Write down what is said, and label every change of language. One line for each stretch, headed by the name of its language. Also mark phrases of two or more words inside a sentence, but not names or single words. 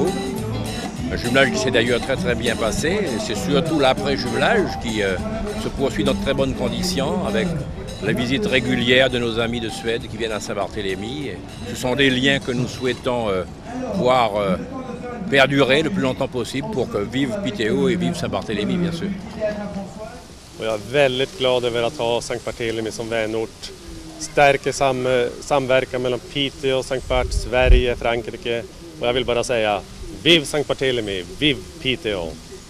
French: Un jumelage qui s'est d'ailleurs très très bien passé. Et c'est surtout l'après-jumelage qui se poursuit dans de très bonnes conditions avec la visite régulière de nos amis de Suède qui viennent à Saint-Barthélemy. Ce sont des liens que nous souhaitons voir perdurer le plus longtemps possible pour que vive Piteå et vive Saint-Barthélemy bien sûr.
Swedish: Och jag är väldigt glad över att ha Sankt Barthélemy som vänort. Stärker samverkan mellan Piteå, Sankt Bart, Sverige, Frankrike. Och jag vill bara säga, vive Sankt Barthélemy, vive Piteå!